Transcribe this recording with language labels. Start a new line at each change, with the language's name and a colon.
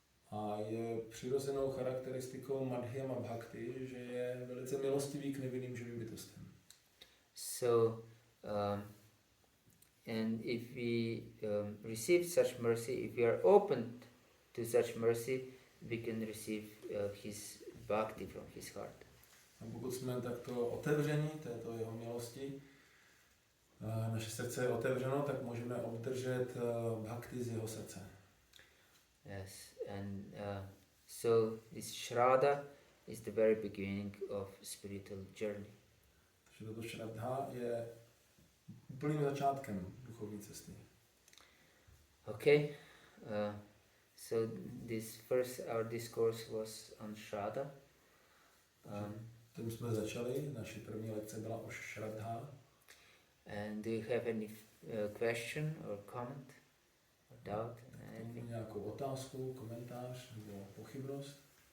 Czech: A je přirozenou charakteristikou Madhyama Bhakti, že je velice milostivý k nevinným živým bytostem.
English: So, and if we receive such mercy, if we are open to such mercy, we can receive his bhakti from his heart.
Czech: A pokud jsme takto otevření této jeho milosti, naše srdce je otevřeno, tak můžeme obdržet bhakti z jeho srdce.
English: Yes, and so this Shraddha is the very beginning of spiritual journey.
Czech: Takže toto Shraddha je úplným začátkem duchovní cesty.
English: Okay, so this first our discourse was on Shraddha.
Czech: Tím jsme začali, naše první lekce byla o Shraddha.
English: And do you have any question or comment or doubt? Anything?
Czech: Nějakou otázku, komentář nebo pochybnost?